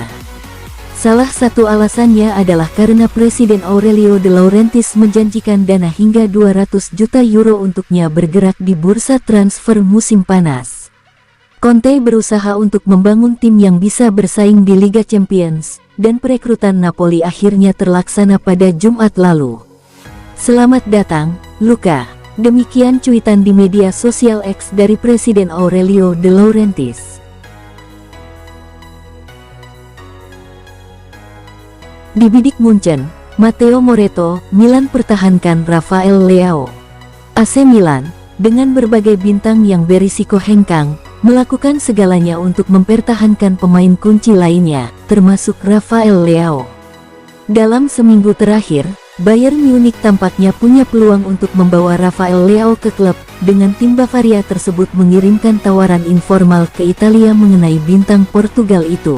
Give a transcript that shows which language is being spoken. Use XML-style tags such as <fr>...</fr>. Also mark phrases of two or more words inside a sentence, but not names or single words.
<id>Salah satu alasannya adalah karena Presiden Aurelio De Laurentiis menjanjikan dana hingga 200 juta euro untuknya bergerak di bursa transfer musim panas. Conte berusaha untuk membangun tim yang bisa bersaing di Liga Champions, dan perekrutan Napoli akhirnya terlaksana pada Jumat lalu. Selamat datang, Luca. Demikian cuitan di media sosial X dari Presiden Aurelio De Laurentiis. Di bidik Munchen, Matteo Moretto, Milan pertahankan Rafael Leao. AC Milan, dengan berbagai bintang yang berisiko hengkang, melakukan segalanya untuk mempertahankan pemain kunci lainnya, termasuk Rafael Leao. Dalam seminggu terakhir, Bayern Munich tampaknya punya peluang untuk membawa Rafael Leao ke klub, dengan tim Bavaria tersebut mengirimkan tawaran informal ke Italia mengenai bintang Portugal itu.</id>